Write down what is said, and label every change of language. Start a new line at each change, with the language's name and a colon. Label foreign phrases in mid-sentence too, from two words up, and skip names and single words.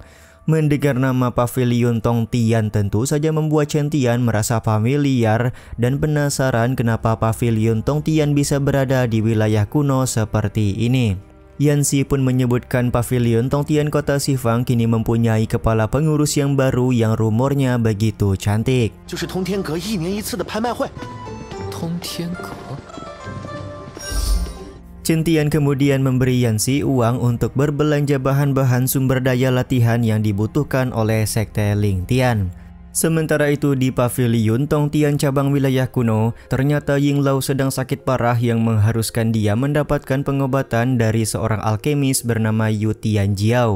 Indonesian: Mendengar nama Pavilion Tongtian tentu saja membuat Chen Tian merasa familiar dan penasaran kenapa Pavilion Tongtian bisa berada di wilayah kuno seperti ini. Yanxi pun menyebutkan Pavilion Tongtian kota Xifang kini mempunyai kepala pengurus yang baru yang rumornya begitu cantik.
Chinese: 就是通天阁1年1次的拍卖会。通天阁。
Indonesian: Chen Tian kemudian memberi Yanxi uang untuk berbelanja bahan-bahan sumber daya latihan yang dibutuhkan oleh Sekte Ling Tian. Sementara itu di Pavilion Tongtian cabang wilayah kuno, ternyata Yinglao sedang sakit parah yang mengharuskan dia mendapatkan pengobatan dari seorang alkemis bernama Yu Tianjiao.